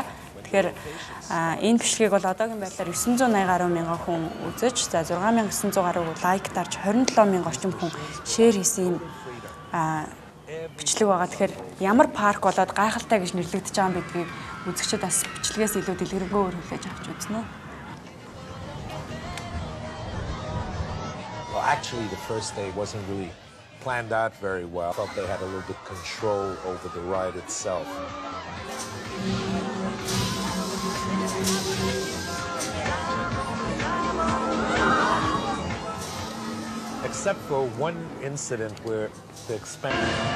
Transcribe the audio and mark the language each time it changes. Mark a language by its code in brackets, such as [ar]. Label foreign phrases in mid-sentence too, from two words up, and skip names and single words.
[mn] Тэгэхээр энэ бичлэгийг бол одоогийн байдлаар 980 гаруй мянган хүн үзэж, за 6900 гаруй лайк дарж 27 мянган орчим хүн шеэр хийсэн юм бичлэг байгаа. Тэгэхээр ямар парк болоод гайхалтай гэж нэрлэгдэж байгаа юм гэдгийг үзэгчид бас бичлэгээс илүү дэлгэрэнгүй хүлээж авч үзнэ. [en] Well, actually the first day wasn't really planned out very well. I thought they had a little bit control over the ride itself. Except for one incident where the expense.